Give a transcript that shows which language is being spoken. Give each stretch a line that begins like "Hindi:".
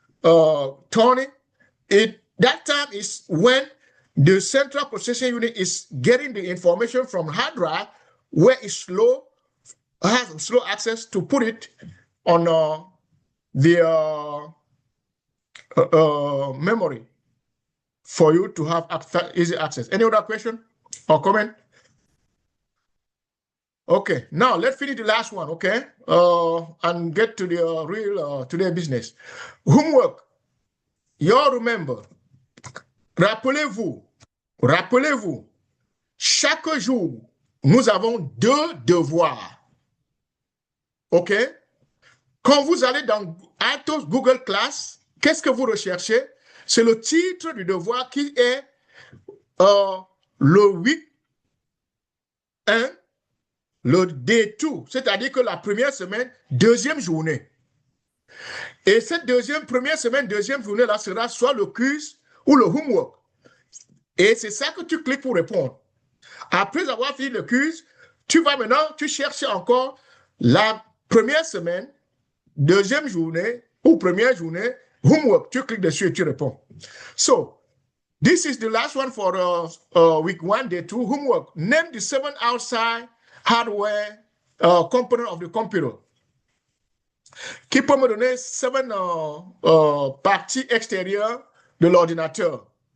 English: turning, that time is when the central processing unit is getting the information from hard drive where it's slow, has slow access to put it on the memory for you to have easy access. Any other question or comment? Okay, now let's finish the last one, okay? And get to the real today business. Homework. You all remember.
French: Rappelez-vous, chaque jour, nous avons 2 devoirs. OK? Quand vous allez dans Altoz Google Class, qu'est-ce que vous recherchez? C'est le titre du devoir qui est le 8-1, le D2, c'est-à-dire que la première semaine, deuxième journée. Et cette première semaine, deuxième journée, là, sera soit le quiz ou le homework. Et c'est ça que tu cliques pour répondre. Après avoir fini le quiz, tu vas maintenant, tu cherches encore la première semaine, deuxième journée ou première journée, homework. Tu cliques dessus et tu réponds.
English: So, this is the last one for week 1, day 2, homework. Name the 7 outside hardware component of the computer.
French: Qui peut me donner 7 parties extérieures de l'ordinateur?